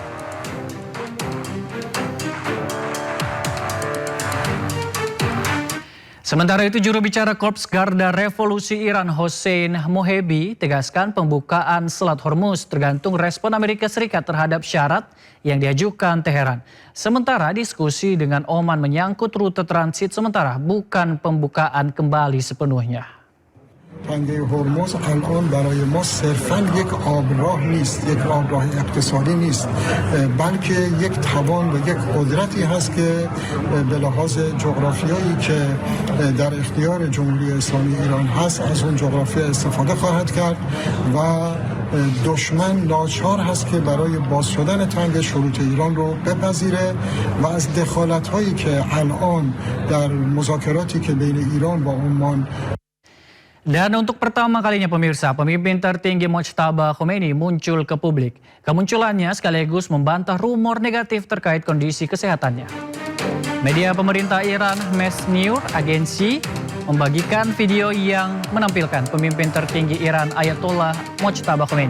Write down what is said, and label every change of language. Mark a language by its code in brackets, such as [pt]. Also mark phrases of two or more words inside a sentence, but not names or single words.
[id] Sementara itu, juru bicara Korps Garda Revolusi Iran Hossein Mohebi tegaskan pembukaan Selat Hormuz tergantung respon Amerika Serikat terhadap syarat yang diajukan Teheran. Sementara diskusi dengan Oman menyangkut rute transit sementara, bukan pembukaan kembali sepenuhnya. [fa] تنگه هرمز الان برای ما صرفاً یک آبراه نیست، یک آبراه اقتصادی نیست، بلکه یک توان و یک قدرتی هست که به لحاظ جغرافیایی که در اختیار جمهوری اسلامی ایران هست از اون جغرافیا استفاده خواهد کرد و دشمن ناچار هست که برای باز شدن تنگ شروط ایران رو بپذیره و از دخالت‌هایی که الان در مذاکراتی که بین ایران و عمان. [id] Dan untuk pertama kalinya pemirsa, pemimpin tertinggi Mojtaba Khomeini muncul ke publik. Kemunculannya sekaligus membantah rumor negatif terkait kondisi kesehatannya. Media pemerintah Iran Mesnews Agency membagikan video yang menampilkan pemimpin tertinggi Iran Ayatollah Mojtaba Khomeini.